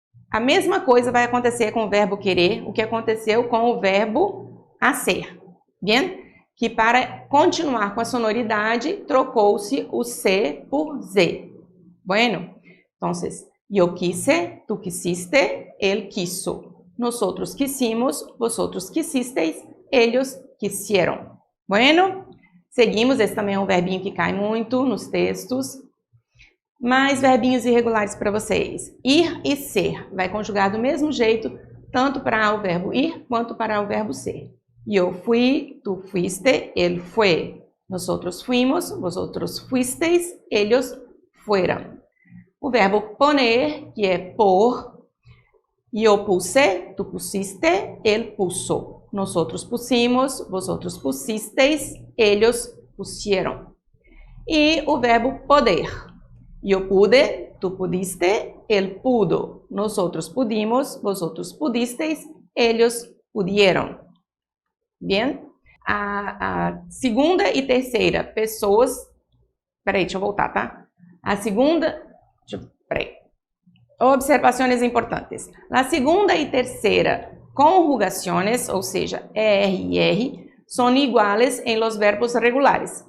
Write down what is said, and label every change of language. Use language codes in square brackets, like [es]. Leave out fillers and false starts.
[pt] A mesma coisa vai acontecer com o verbo querer, o que aconteceu com o verbo hacer. [es] Bien? [pt] Que para continuar com a sonoridade, trocou-se o C por Z. [es] Bueno? Entonces, yo quise, tu quisiste, él quiso. Nosotros quisimos, vosotros quisisteis, ellos quisieron. Bueno? [pt] Seguimos, esse também é um verbinho que cai muito nos textos. Mais verbinhos irregulares para vocês. Ir e ser. Vai conjugar do mesmo jeito, tanto para o verbo ir, quanto para o verbo ser. [es] Yo fui, tu fuiste, él fue. Nosotros fuimos, vosotros fuisteis, ellos fueron. [pt] O verbo poner, que é por. [es] Yo puse, tu pusiste, él puso. Nosotros pusimos, vosotros pusisteis, ellos pusieron. [pt] E o verbo poder. [es] Yo pude, tu pudiste, él pudo. Nosotros pudimos, vosotros pudisteis, ellos pudieron. Bien? [pt] A segunda e terceira pessoas... Peraí, deixa eu voltar, tá? A segunda... Peraí. Observações importantes. A segunda e terceira conjugações, ou seja, ER e R, são iguais em [es] los verbos regulares.